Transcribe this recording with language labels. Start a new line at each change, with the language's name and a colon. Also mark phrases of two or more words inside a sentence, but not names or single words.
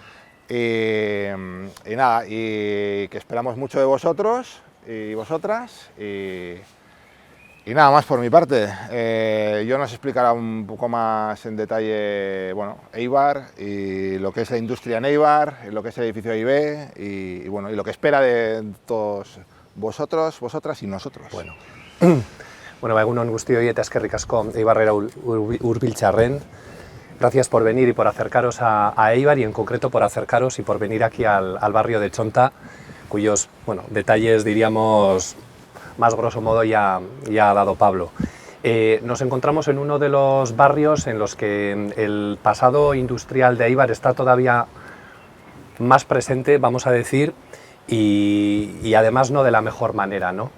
Spanish: Y nada, y que esperamos mucho de vosotros y vosotras, y nada más por mi parte. Yo nos explicará un poco más en detalle Eibar y lo que es la industria en Eibar, lo que es el edificio AIB y lo que espera de todos vosotros, vosotras y nosotros.
Basque: Bueno, egunon guztioi eta eskerrik asko Eibarrera hurbiltzearren.
Spanish: Gracias por venir y por acercaros a Eibar, y en concreto por acercaros y por venir aquí al barrio de Chonta, cuyos detalles, diríamos, más grosso modo ya ha dado Pablo. Nos encontramos en uno de los barrios en los que el pasado industrial de Eibar está todavía más presente, vamos a decir, y además no de la mejor manera, ¿no?